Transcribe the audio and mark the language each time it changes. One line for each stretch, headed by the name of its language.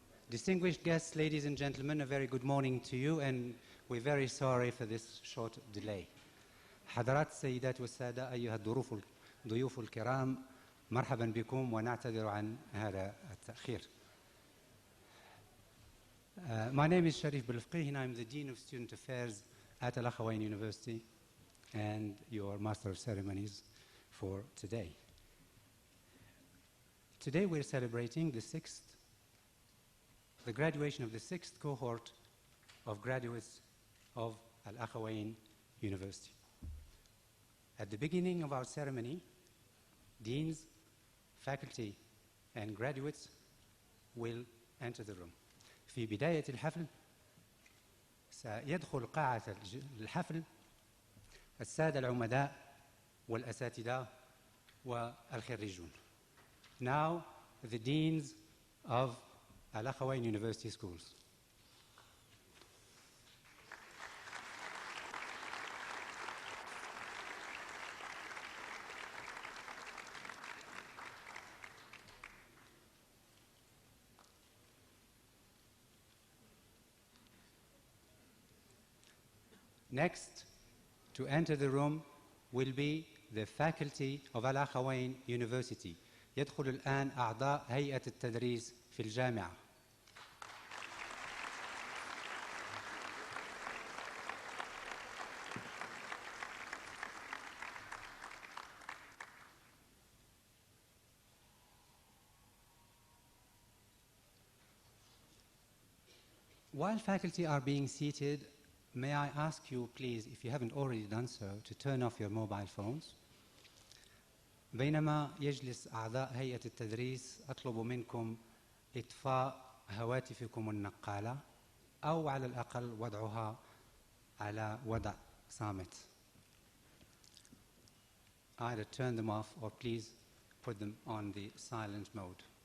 English: Distinguished guests, ladies and gentlemen, a very good morning to you, and we're very sorry for this short delay.
Arabic: حضرات السيدات والسادة أيها الضيوف الكرام، مرحبا بكم ونعتذر عن هذا التأخير.
English: My name is Sharif Belfqih and I'm the Dean of Student Affairs at Akhawayn University and your Master of Ceremonies for today. Today we're celebrating the graduation of the sixth cohort of graduates of Akhawayn University. At the beginning of our ceremony, deans, faculty, and graduates will enter the room.
Arabic: في بداية الحفل سيدخل قاعة الحفل السادة العمداء والأساتذة والخريجون.
English: Now, the deans of Akhawayn University schools. Next, to enter the room will be the faculty of Akhawayn University.
Arabic: يدخل الآن أعضاء هيئة التدريس في الجامعة.
English: While faculty are being seated, may I ask you, please, if you haven't already done so, to turn off your mobile phones.
Arabic: بينما يجلس أعضاء هيئة التدريس أطلب منكم إطفاء هواتفكم النقالة أو على الأقل وضعها على وضع صامت.
English: Either turn them off or please put them on the silent mode.